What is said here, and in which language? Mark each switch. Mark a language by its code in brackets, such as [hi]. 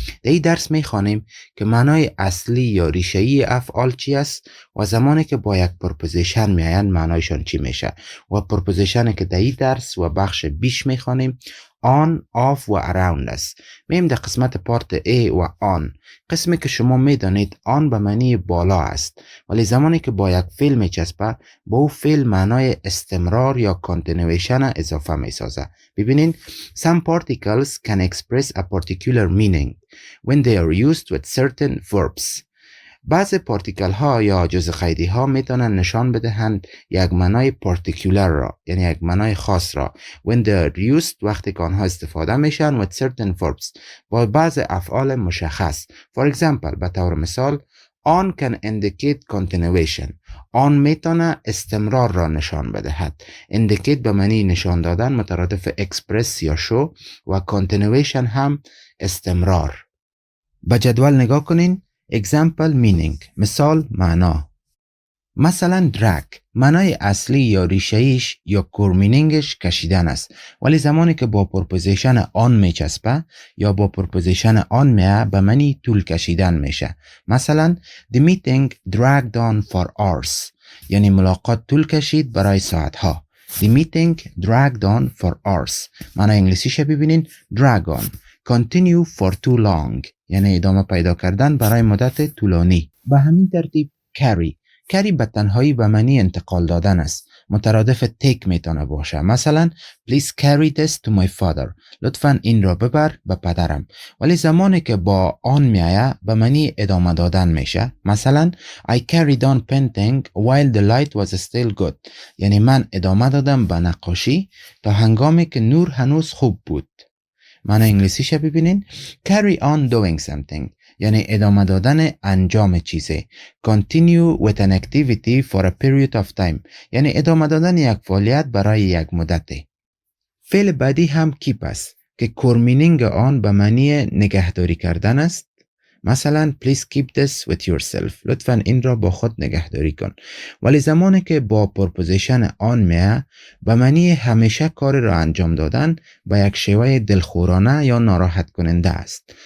[fa] در این درس میخوانیم که معنای اصلی یا ریشه‌ای افعال چی است و زمانی که با یک پرپوزیشن میآیند معنایشان چی میشه و پرپوزیشنی که در این درس و بخش بیش میخوانیم on, off و around است. میم در قسمت پارت A و on. قسمی که شما میدانید on به معنی بالا است، ولی زمانی که با یک فعل میچسبه با او فعل معنای استمرار یا continuation اضافه میسازه. [en] ببینین some particles can express a particular meaning when they are used with certain verbs. [fa] بعض پارتیکل ها یا جزء قیدی ها میتونن نشان بدهند یک معنای پارتیکولر را، یعنی یک معنای خاص را [en] when they are used [fa] وقتی که آنها استفاده میشن [en] with certain verbs [fa] با بعض افعال مشخص. [en] For example [fa] به طور مثال [en] on can indicate continuation. [fa] on میتونه استمرار را نشان بدهد. indicate به معنی نشان دادن مترادف express یا show و continuation هم استمرار. به جدول نگاه کنین. [en] example meaning [fa] مثال معنا. مثلا drag معنای اصلی یا ریشه‌ایش یا کور مینینگش کشیدن است، ولی زمانی که با پرپوزیشن آن میچسبه یا با پرپوزیشن آن میه به معنی طول کشیدن میشه. مثلا [en] the meeting dragged on for hours [fa] یعنی ملاقات طول کشید برای ساعتها. [en] the meeting dragged on for hours [fa] معنای انگلیسیش ببینین [en] drag on. continue for too long [fa] یعنی ادامه پیدا کردن برای مدت طولانی. به همین ترتیب carry به تنهایی به معنی انتقال دادن است. مترادف take میتونه باشه. مثلا [en] please carry this to my father [fa] لطفاً این را ببر به پدرم، ولی زمانی که با آن میایه به معنی ادامه دادن میشه. مثلا [en] I carried on painting while the light was still good [fa] یعنی من ادامه دادم به نقاشی تا هنگامی که نور هنوز خوب بود. معنی انگلیسیش ببینین [en] carry on doing something [fa] یعنی ادامه دادن انجام چیزی. [en] continue with an activity for a period of time [fa] یعنی ادامه دادن یک فعالیت برای یک مدت. فعل بعدی هم keep است که کور مینینگ آن به معنی نگهداری کردن است. مثلا [en] please keep this with yourself [fa] لطفاً این را با خود نگهداری کن، ولی زمانی که با پرپوزیشن آن میه به معنی همیشه کار را انجام دادن به یک شیوه دلخورانه یا ناراحت کننده است.